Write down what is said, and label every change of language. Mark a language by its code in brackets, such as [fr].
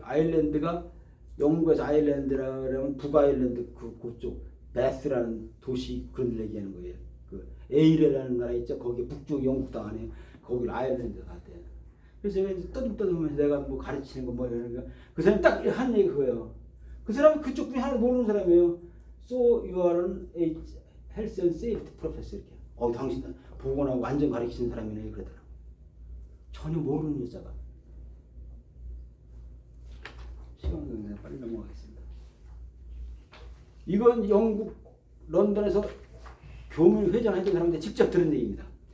[ko] 아일랜드가 영국에서 아일랜드라 그러면 북아일랜드 그쪽 베스라는 도시 그런 데 얘기하는 거예요. 그 에일이라는 나라 있죠. 거기 북쪽 영국 땅 안에 거기를 아일랜드 갔대. 그래서 제가 이제 떠듬떠듬하면서 내가 뭐 가르치는 거 뭐 이러는 거 그 사람이 딱 한 얘기 그거예요. 그 사람이 그쪽 분이 하나도 모르는 사람이에요. [en] So you are a health and safety professor 이렇게. [ko] 당신 보건하고 완전 가르치는 사람이네 그러더라고. 전혀 모르는 여자가. 시간은 그냥 빨리 넘어가겠습니다. 이건 영국 런던에서 교민회장 했던 사람한테 직접 들은 얘기입니다.